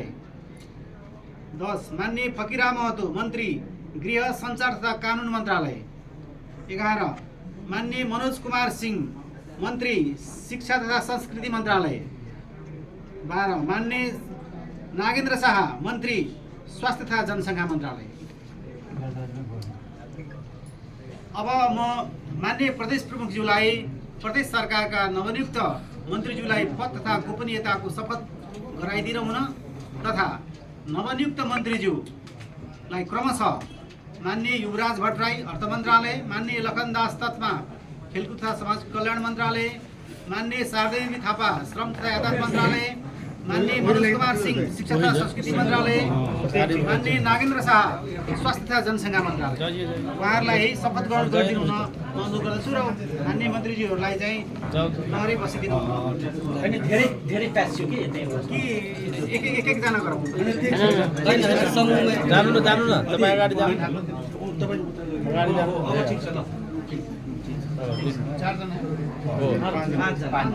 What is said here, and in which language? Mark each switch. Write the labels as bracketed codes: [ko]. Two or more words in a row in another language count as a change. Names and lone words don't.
[ne] 10 माननीय फकीरा महतो मन्त्री गृह सञ्चार तथा कानुन मन्त्रालय। 11 माननीय मनोज कुमार सिंह मन्त्री शिक्षा तथा संस्कृति मन्त्रालय। 12 माननीय नागेन्द्र शाह मन्त्री स्वास्थ्य तथा जनसङ्ख्या मन्त्रालय। अब म माननीय प्रदेश प्रमुखज्यूलाई प्रदेश सरकारका नवनियुक्त मन्त्रीज्यूलाई पद तथा गोपनीयताको शपथ गराइदिनुहुन तथा नवनियुक्त मन्त्रीज्यूलाई क्रमशः माननीय युवराज भट्टराई अर्थ मन्त्रालय, माननीय लखन दास तत्मा खेलकुद तथा समाज कल्याण मन्त्रालय, माननीय शारदा देवी थापा श्रम तथा यातायात मन्त्रालय, माननीय मनोज कुमार सिंह शिक्षा तथा संस्कृति मन्त्रालय, माननीय नागेन्द्र शाह स्वास्थ्य तथा जनसङ्ख्या मन्त्रालय। उहाँहरूलाई शपथ ग्रहण गरिदिनु हुन म अनुरोध गर्दछु र माननीय मन्त्रीज्यूहरूलाई चाहिँ नगरै बसिदिनु धेरै प्यासियो कि एक जना गरौँ। जानु न तपाईँ अगाडि जानु। ठिक छ ल 4 जना हो 5